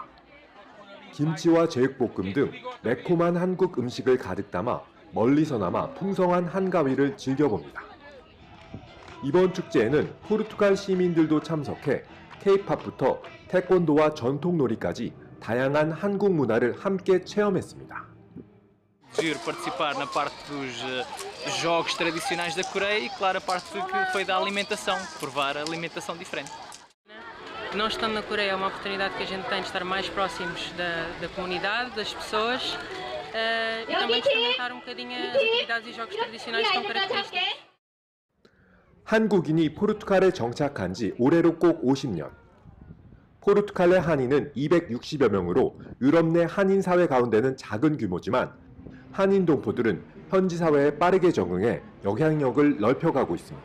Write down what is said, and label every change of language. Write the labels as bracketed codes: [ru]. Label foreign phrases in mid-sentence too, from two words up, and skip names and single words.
[ko] 김치와 제육볶음 등 매콤한 한국 음식을 가득 담아 멀리서나마 풍성한 한가위를 즐겨봅니다. 이번 축제에는 포르투갈 시민들도 참석해 K-팝부터 태권도와 전통놀이까지 다양한 한국 문화를 함께 체험했습니다. [pt] Giro participar na parte dos jogos tradicionais da Coreia e, claro, a parte que foi da alimentação, provar a alimentação diferente. Nós estando na Coreia é uma oportunidade que a gente tem de estar mais próximos da comunidade, das pessoas e também de experimentar um bocadinho as atividades e jogos tradicionais tão característicos. [ko] 한국인이 포르투갈에 정착한 지 올해로 꼭 50년. 포르투갈의 한인은 260여 명으로 유럽 내 한인 사회 가운데는 작은 규모지만 한인 동포들은 현지 사회에 빠르게 적응해 영향력을 넓혀가고 있습니다.